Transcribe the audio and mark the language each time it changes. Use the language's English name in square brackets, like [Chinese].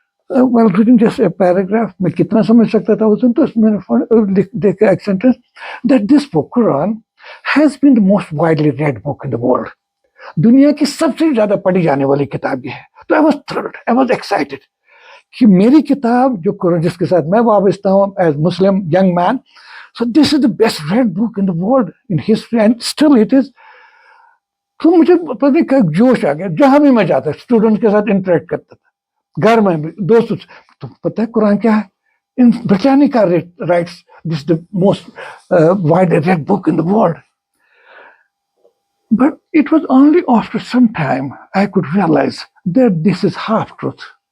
[English] Well, reading just a paragraph, [Hindi] मैं कितना समझ सकता था उस दिन, तो मैंने देखा एक [English] sentence that this book, Quran, has been the most widely read book in the world. [Hindi] दुनिया की सबसे ज्यादा पढ़ी जाने वाली किताब ये है. [English] तो I was thrilled, I was excited [Hindi] कि मेरी किताब जो कुरान जिसके साथ मैं वाबस्ता हूँ [English] as Muslim young man, so this is the best read book in the world in history and still it is. [Hindi] तो मुझे पता नहीं क्या जोश आ गया, जहां भी मैं जाता स्टूडेंट के साथ इंटरेक्ट करता था, घर में भी दोस्तों से, तो पता है कुरान क्या है, [English] In Britannica writes this the most widely read book in the world. But it was only after some time I could realize that this is half truth.